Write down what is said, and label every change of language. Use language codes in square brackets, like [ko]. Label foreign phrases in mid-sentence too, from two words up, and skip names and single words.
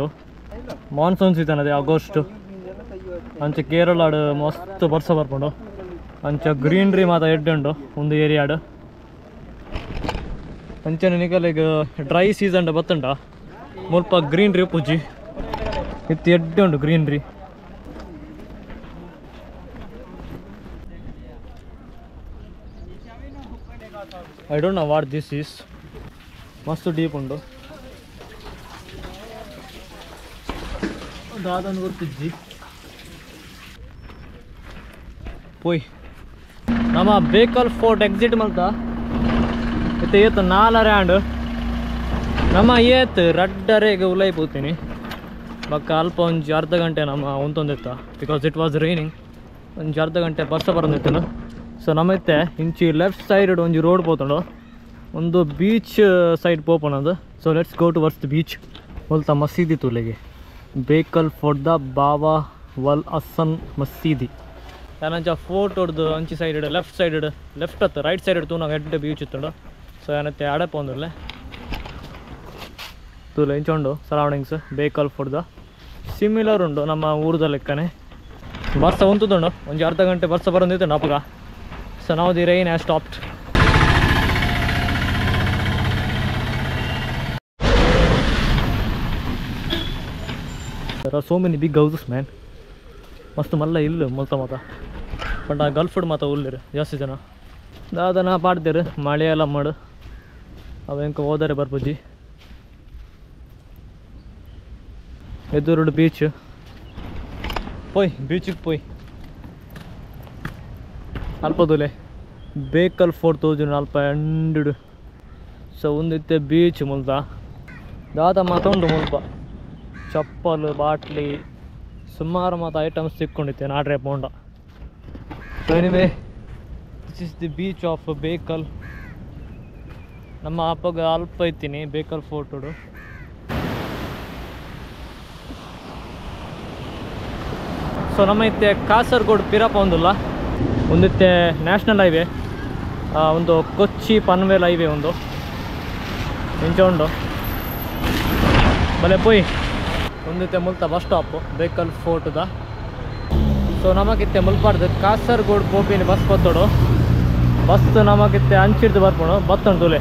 [en] monsoon season [tcy] ಅದೇ ಆಗಸ್ಟ್ ಅಂಚ ಕೇರಳಾಡು ಮಸ್ತ್ ಬರ್ಸ ಬರ್ಕೊಂಡು ಅಂಚ ಗ್ರೀನ್ರಿ ಮಾತ ಎಡ್ಡೆ ಉಂಡು ಒಂದು ಏರಿಯಾಡು. ಅಂಚನೆ ನಿಕಲಿಗೆ [en] dry season [tcy] ಬತ್ತುಂಡ ಮುಲ್ಪ ಗ್ರೀನ್ರಿ ಪೂಜಿ ಇತ್ತು ಎಡ್ಡೆ ಉಂಡು ಗ್ರೀನ್ರಿ. [en] I don't know what this is. [tcy] ಮಸ್ತ್ ಡೀಪ್ ಉಂಡು. ದಾದನ್ ಗೊತ್ತಿಜ್ಜಿ ಪೋಯ್ ನಮ್ಮ ಬೇಕಲ್ ಫೋರ್ಟ್ ಎಕ್ಸಿಟ್ ಮಲ್ತ ಇತ್ತು ಏತ್ 4 ಆ್ಯಂಡ್ ನಮ್ಮ ಏತ್ ರಡ್ಡರೆಗೆ ಉಲೈ ಪೋತೀನಿ ಬಕ್ಕ ಅಲ್ಪ ಒಂಜಿ ಅರ್ಧ ಗಂಟೆ ನಮ್ಮ ಒಂದೊಂದಿತ್ತ [en] because it was raining. [tcy] ಒಂಜಿ ಅರ್ಧ ಗಂಟೆ ಬರ್ಸ ಬರೋದಿತ್ತು. ಸೊ ನಮ್ಮತ್ತೆ ಇಂಚಿ [en] left side [tcy] ಒಂಜಿ ರೋಡ್ ಪೋತುಂಡು, ಒಂದು [en] beach side [tcy] ಪೋಪನದು. [en] so let's go towards the beach. [tcy] ಹೊಲ್ತ ಮಸೀದಿ ತುಲೆಗೆ ಬೇಕಲ್ ಫೋರ್ಟ್ ದ ಬಾಬಾ ವಲ್ ಹಸನ್ ಮಸೀದಿ. ಏನಂಚ ಫೋರ್ಟ್ ಹೊಡ್ದು ಅಂಚಿ [en] side left side left [tcy] ಹತ್ತು [en] right side [tcy] ತೂ ನಾವು ಎಡ್ಡೆ ಬೀಚ್ ಇತ್ತುಂಡು. ಸೊ ಏನತ್ತೆ ಅಡಪ ಒಂದಲ್ಲೇ ತೂಲೆ ಇಂಚೊಂಡು ಸರೌಂಡಿಂಗ್ಸ್ ಬೇಕಲ್ ಫೋರ್ಟ್ ದ ಸಿಮಿಲರ್ ಉಂಡು ನಮ್ಮ ಊರದ ಲೆಕ್ಕನೆ. ಬರ್ಸ ಉಂಟುದುಂಡು ಒಂಜಿ ಅರ್ಧ ಗಂಟೆ ಬರ್ಸ ಬರೋದಿತ್ತು ನಪಗ. [en] ಸೊ ನಾವು the rain has stopped. There are so many big houses man. [tcy] ಮಸ್ತ್ ಮಲ್ಲ ಇಲ್ಲ ಮೊಲ್ತ ಮಾತ ಬಟ್ ಆ ಗಲ್ಫ್ಡ್ ಮಾತ ಉಲ್ಲಿರು ಜಾಸ್ತಿ ಜನ ದಾದನ ಪಾಡ್ದೇರು ಮಳೆ ಎಲ್ಲ ಮಾಡು ಅವೆಂಕ ಹೋದರೆ ಬರ್ಪುಜಿ. ಎದುರುಡು ಬೀಚ್ ಪೋಯ್ ಬೀಚಿಗೆ ಪೋಯ್ ಅಲ್ಪದುಲೆ ಬೇಕಲ್ ಫೋರ್ಟ್ ತೋಜು ಅಲ್ಪ ಎಂಡು. ಸೊ ಒಂದಿತ್ತೆ ಬೀಚ್ ಮುಲ್ತ ದಾದ ಮಾತ ಉಂಡು ಮುಲ್ಪ ಚಪ್ಪಲು ಬಾಟ್ಲಿ ಸುಮಾರು ಮಾತು ಐಟಮ್ಸ್ ಸಿಕ್ಕೊಂಡಿತ್ತೆ ನಾಡ್ರೆ ಪೋಂಡ. [en] so anyway this is the beach of Bekal. [tcy] ನಮ್ಮ ಅಪ್ಪಗ ಅಲ್ಪ ಇತ್ತೀನಿ ಬೇಕಲ್ ಫೋರ್ಟುಡು. ಸೊ ನಮ್ಮ ಇತ್ತೆ ಕಾಸರಗೋಡು ಪಿರಪ್ಪ ಒಂದಿಲ್ಲ ಒಂದಿತ್ತೆ [en] national highway [tcy] ಒಂದು ಕೊಚ್ಚಿ ಪನ್ವೇಲ್ ಹೈವೇ ಒಂದು ಇಂಚ ಉಂಡು ಬಲೆ ಪೋಯಿ ಒಂದಿತ್ತೆ ಮುಲ್ತ [en] bus stop [tcy] ಬೇಕಲ್ ಫೋರ್ಟ್ದ. ಸೊ ನಮಗಿತ್ತೆ ಮುಲ್ಪಾಡ್ದು ಕಾಸರಗೋಡು ಪೋಪಿನ ಬಸ್ ಬತ್ತೋಡು ಬಸ್ ನಮಗಿತ್ತೆ ಅಂಚಿಡ್ದು ಬರ್ಬೋದು ಬತ್ತೊಂಡು ತುಲೆ.